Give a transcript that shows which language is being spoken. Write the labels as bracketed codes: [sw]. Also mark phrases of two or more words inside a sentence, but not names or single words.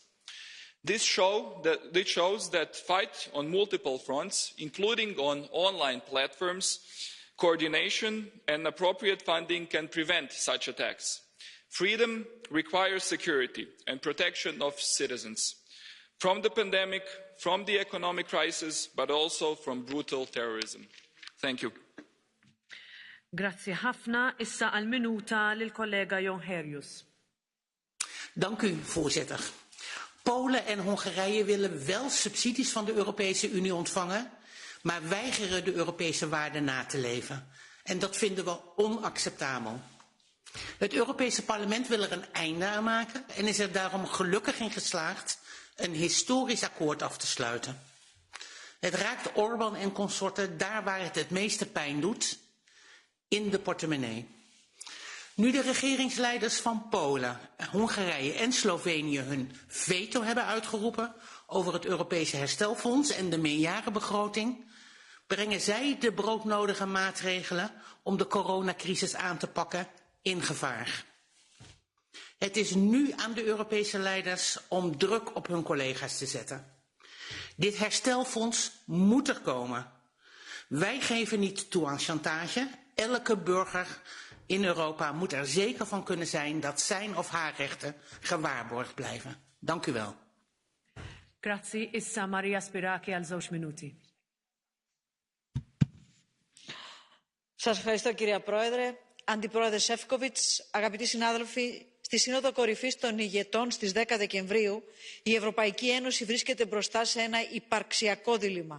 [en] This shows that fight on multiple fronts, including on online platforms, Coordination and appropriate funding can prevent such attacks. Freedom requires security and protection of citizens from the pandemic, from the economic crisis, but also from brutal terrorism. Thank you. [mt] Grazzi ħafna. Issa għal minuta lil kollega Jongherius. [nl] Dank u, voorzitter. Polen en Hongarije willen wel subsidies van de Europese Unie ontvangen, maar weigeren de Europese waarden na te leven. En dat vinden we onacceptabel. Het Europese parlement wil er een einde aan maken en is er daarom gelukkig in geslaagd een historisch akkoord af te sluiten. Het raakt Orbán en consorten daar waar het het meeste pijn doet, in de portemonnee. Nu de regeringsleiders van Polen, Hongarije en Slovenië hun veto hebben uitgeroepen over het Europese herstelfonds en de meerjarenbegroting, brengen zij de broodnodige maatregelen om de coronacrisis aan te pakken in gevaar. Het is nu aan de Europese leiders om druk op hun collega's te zetten. Dit herstelfonds moet er komen. Wij geven niet toe aan chantage. Elke burger in Europa moet er zeker van kunnen zijn dat zijn of haar rechten gewaarborgd blijven. Dank u wel. [mt] Grazzi, issa Maria Spiraki għal żewġ minuti. [el] Σας ευχαριστώ κυρία Πρόεδρε. Αντιπρόεδρε Σεύκοβιτς, αγαπητοί συνάδελφοι, στη Σύνοδο Κορυφής των Ηγετών στις 10 Δεκεμβρίου η Ευρωπαϊκή Ένωση βρίσκεται μπροστά σε ένα υπαρξιακό δίλημμα.